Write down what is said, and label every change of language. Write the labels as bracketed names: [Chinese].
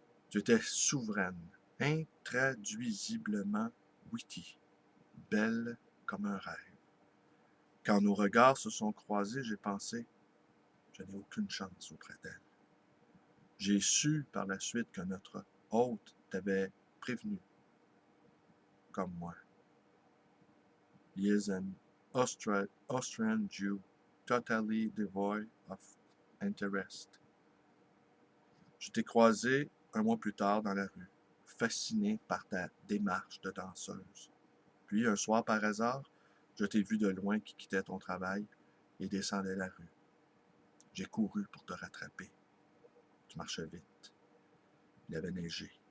[French] Tu étais souveraine, intraduisiblement witty, belle comme un rêve. Quand nos regards se sont croisés, j'ai pensé, je n'ai aucune chance auprès d'elle. J'ai su par la suite que notre hôte t'avait prévenu, comme moi. [English] He is an Austrian Jew, totally devoid of interest. [French] Je t'ai croisé un mois plus tard dans la rue, fasciné par ta démarche de danseuse. Puis, un soir par hasard, je t'ai vu de loin qui quittait ton travail et descendait la rue. J'ai couru pour te rattraper. Tu marchais vite. Il avait neigé.